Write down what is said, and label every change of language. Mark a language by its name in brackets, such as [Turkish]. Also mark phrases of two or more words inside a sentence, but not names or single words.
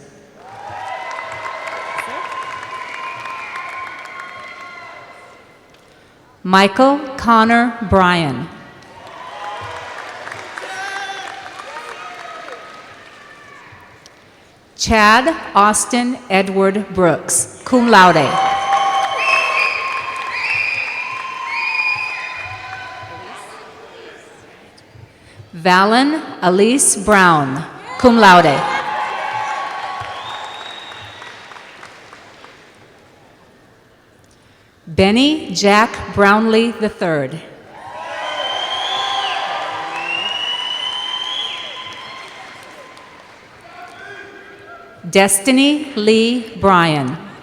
[English] Michael Connor Bryan. Chad Austin Edward Brooks, [Latin] cum laude. [English] Valen Elise Brown, [Latin] cum laude. [English] Benny Jack Brownlee III. Destiny Lee Bryan.